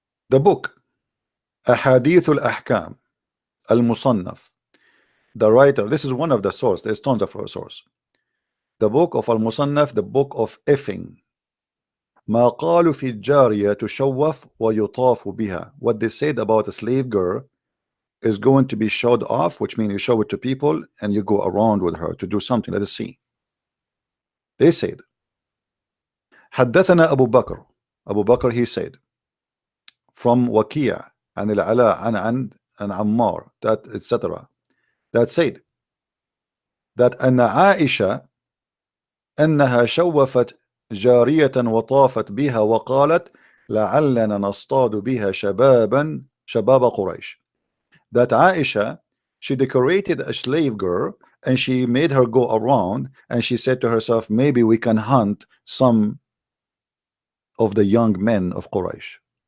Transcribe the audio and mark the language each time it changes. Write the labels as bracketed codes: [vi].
[en] The book Ahadith al-Ahkam al-Musannaf, the writer, this is one of the source, there's tons of source. The book of al-Musannaf, the book of effing. [ar] ما قالوا في الجارية تشوف ويطاف بها. [en] What they said about a slave girl is going to be showed off, which means you show it to people and you go around with her to do something. Let us see. They said [ar] حدثنا أبو بكر. [en] Abu Bakr, he said, from Waqia and al-Ala and Ammar, that etc. that said that [ar] أن عائشة أنها شوفت جارية وطافت بها وقالت لعلنا نصطاد بها شباب قريش. [en] That Aisha, she decorated a slave girl and she made her go around and she said to herself, maybe we can hunt some of the young men of Quraysh.